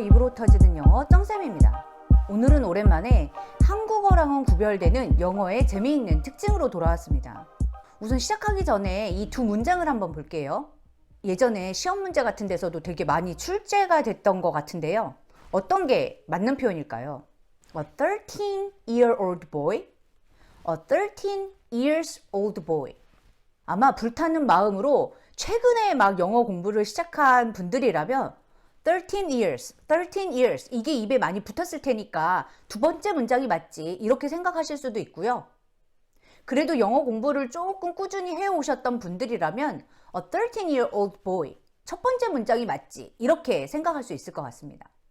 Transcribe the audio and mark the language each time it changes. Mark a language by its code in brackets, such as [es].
[ko] 입으로 터지는 영어 쩡쌤입니다. 오늘은 오랜만에 한국어랑은 구별되는 영어의 재미있는 특징으로 돌아왔습니다. 우선 시작하기 전에 이 두 문장을 한번 볼게요. 예전에 시험 문제 같은 데서도 되게 많이 출제가 됐던 것 같은데요. 어떤 게 맞는 표현일까요? [en] A 13-year-old boy, a 13 years old boy. [ko] 아마 불타는 마음으로 최근에 막 영어 공부를 시작한 분들이라면 13 years 이게 입에 많이 붙었을 테니까 두 번째 문장이 맞지 이렇게 생각하실 수도 있고요. 그래도 영어 공부를 조금 꾸준히 해오셨던 분들이라면 a 13-year-old boy 첫 번째 문장이 맞지 이렇게 생각할 수 있을 것 같습니다.